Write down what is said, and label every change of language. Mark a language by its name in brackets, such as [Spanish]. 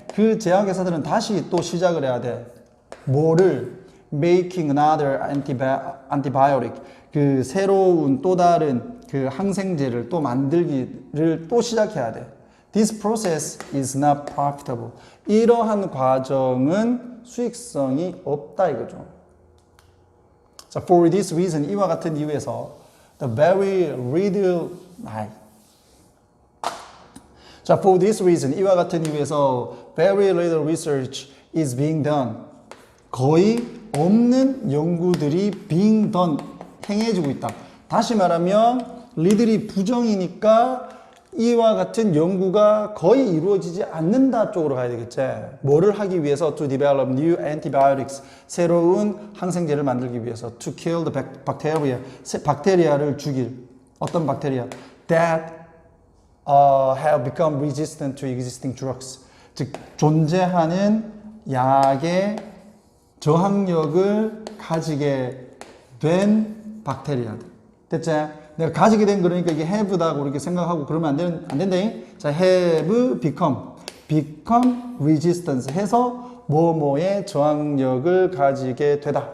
[Korean] 그 제약회사들은 다시 또 시작을 해야 돼. 뭐를? [English] Making another antibiotic. [Korean] 그 새로운 또 다른 그 항생제를 또 만들기를 또 시작해야 돼. [English] This process is not profitable. [Korean] 이러한 과정은 수익성이 없다 이거죠. [English] 자, for this reason, [Korean] 이와 같은 이유에서 [English] the very little 자, for this reason, 이와 같은 이유에서 very little research is being done. [Korean] 거의 없는 연구들이 [English] being done, [Korean] 행해지고 있다. 다시 말하면 리들이 부정이니까 이와 같은 연구가 거의 이루어지지 않는다 쪽으로 가야 되겠지. 뭐를 하기 위해서? [English] To develop new antibiotics. [Korean] 새로운 항생제를 만들기 위해서. [English] To kill the bacteria. [Korean] 박테리아를 죽일. 어떤 박테리아? [English] That have become resistant to existing drugs. [Korean] 즉 존재하는 약의 저항력을 가지게 된 박테리아들. 됐지? 내가 가지게 된 거니까 이게 have다고 이렇게 생각하고 그러면 안 된다. 자, [English] have become resistance [Korean] 해서 뭐뭐의 저항력을 가지게 되다.